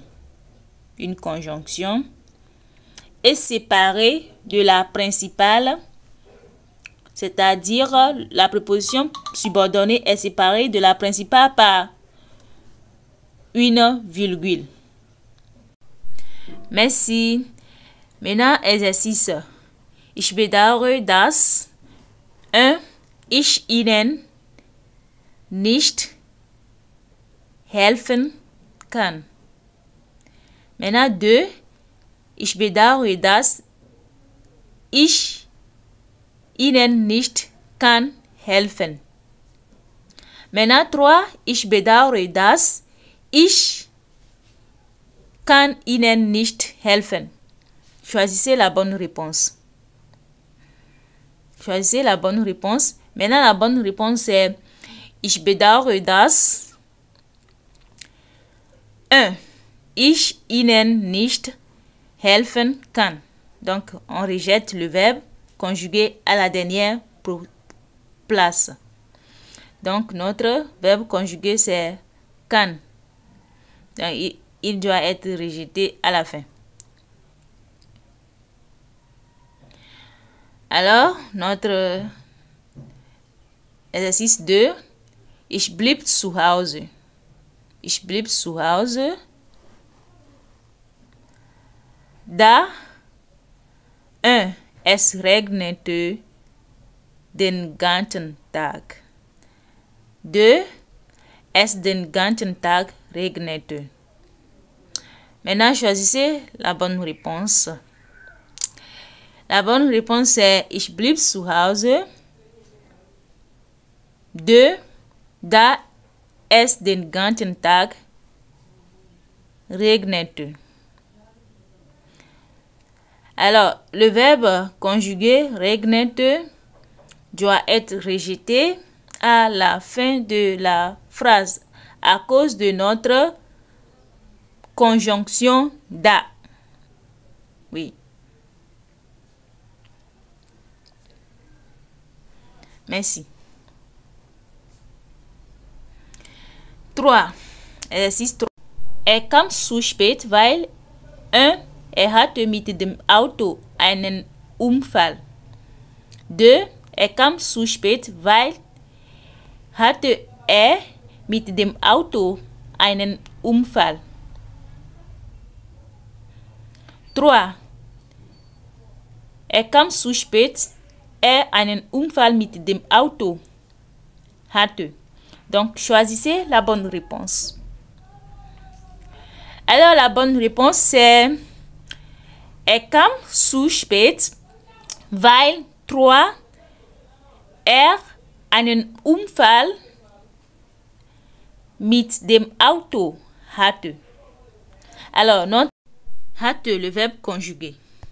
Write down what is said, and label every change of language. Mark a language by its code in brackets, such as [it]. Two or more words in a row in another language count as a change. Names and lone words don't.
[fr] Une conjonction est séparée de la principale, c'est-à-dire la préposition subordonnée est séparée de la principale par une virgule. Merci. Maintenant, exercice. [de] Ich bedauere, dass 1. Ich Ihnen nicht helfen kann. [fr] Maintenant, 2. [de] Ich bedauere, dass ich Ihnen nicht kann helfen. [fr] Maintenant, 3. [de] Ich bedauere, dass ich kann Ihnen nicht helfen. [fr] Choisissez la bonne réponse. Choisissez la bonne réponse. Maintenant, la bonne réponse est [de] Ich bedauere, dass [fr] 1. [de] Ich Ihnen nicht helfen kann. [fr] Donc, on rejette le verbe conjugué à la dernière place. Donc, notre verbe conjugué, c'est kann. Donc, il doit être rejeté à la fin. Alors, notre exercice 2. [de] Ich blieb zu Hause. Ich blieb zu Hause. Da 1. Es regnete den ganzen Tag. 2. Es den ganzen Tag regnete. [fr] Maintenant, choisissez la bonne réponse. La bonne réponse est [de] Ich blieb zu Hause. [fr] 2. [de] Da es den ganzen Tag regnete. [fr] Alors, le verbe conjugué regnete doit être rejeté à la fin de la phrase à cause de notre conjonction da. Oui. Merci. 3. Exercice 3. [de] Kam zu spät, weil hatte mit dem Auto einen Unfall. 2. Kam zu spät, weil hatte mit dem Auto einen Unfall. 3. Kam zu spät, einen Unfall mit dem Auto hatte. [fr] Donc, choisissez la bonne réponse. Alors, la bonne réponse, c'est [de] kam zu spät, weil [fr] 3. [de] Einen Unfall mit dem Auto hatte. [fr] Alors, notre hatte, le verbe conjugué.